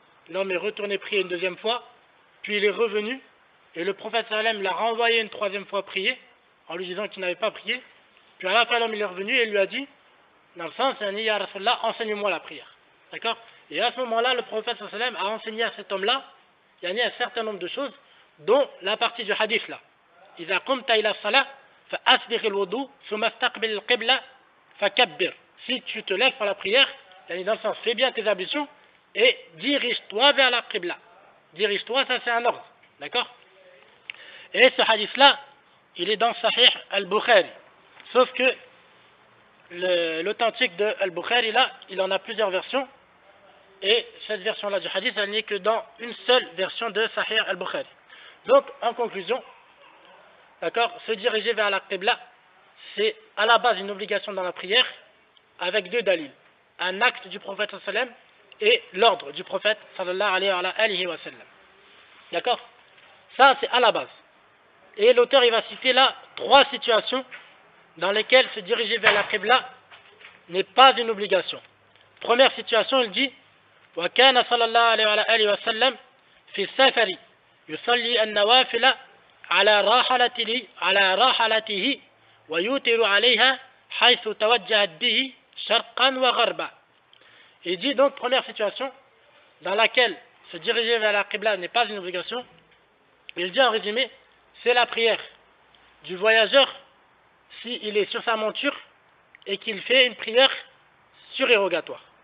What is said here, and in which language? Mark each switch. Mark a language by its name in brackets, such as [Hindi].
[French] L'homme est retourné prier une deuxième fois, puis il est revenu et le prophète sallam l'a renvoyé une troisième fois prier en lui disant qu'il n'avait pas prié. Puis à la fin l'homme il est revenu et il lui a dit dans le sens, ya Rasulallah, enseigne-moi la prière. D'accord? Et à ce moment-là, le prophète sallam a enseigné à cet homme-là, il y a un certain nombre de choses, dont la partie du hadith là. [Arabic] إذا قمت إلى الصلاة فأسبغ الوضوء ثم استقبل القبلة فكبر. [French] Si tu te lèves pour la prière, dans le sens, fais bien tes ablutions et dirige-toi vers la qibla. Dirige-toi, ça c'est un ordre. D'accord? Et ce hadith-là, il est dans Sahih al-Bukhari. Sauf que l'authentique de al-Bukhari, là, il en a plusieurs versions. Et cette version-là du hadith, elle n'est que dans une seule version de Sahih al-Bukhari. Donc, en conclusion, d'accord, se diriger vers la qibla, c'est à la base une obligation dans la prière, avec deux dalils. Un acte du prophète sallam et l'ordre du prophète sallallahu alayhi wa sallam. D'accord? Ça, c'est à la base. Et l'auteur, il va citer là 3 situations dans lesquelles se diriger vers la qibla n'est pas une obligation. Première situation, il dit [Arabic] وكان صلى الله عليه وسلم في السفر يصلي النوافل على راحلته ويوتر عليها حيث توجهت به شرقا وغربا. [French] Il dit donc première situation dans laquelle se diriger vers la qibla n'est pas une obligation. Il dit en résumé, c'est la prière du voyageur s'il est sur sa monture et qu'il fait une prière surérogatoire.